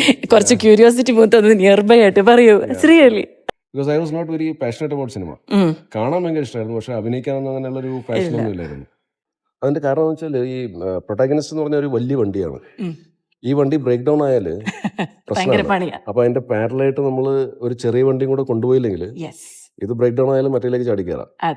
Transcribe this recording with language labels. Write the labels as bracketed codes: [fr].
[ml] കുറച്ച് curiosity മൂത്തൊന്ന് near by ആയിട്ട് പറയൂ. [en] Really? Because I was not very passionate about cinema. [ml] കാണാൻ ഭയങ്കര ഇഷ്ടമായിരുന്നു, പക്ഷെ അഭിനയിക്കാനൊന്നും അങ്ങനെയുള്ളൊരു പാഷനൊന്നും ഇല്ലായിരുന്നു. അതിന്റെ കാരണം എന്ന് വെച്ചാൽ ഈ പ്രൊട്ടാഗണിസ്റ്റ് എന്ന് പറഞ്ഞ ഒരു വലിയ വണ്ടിയാണ്. ഈ വണ്ടി ബ്രേക്ക് ഡൗൺ ആയാൽ പ്രശ്നമാണ്. അപ്പൊ അതിന്റെ പാരലായിട്ട് നമ്മൾ ഒരു ചെറിയ വണ്ടിയും കൂടെ കൊണ്ടുപോയില്ലെങ്കിൽ ഇത് ബ്രേക്ക് ഡൗൺ ആയാലും മറ്റേലേക്ക് ചാടിക്കയറാം.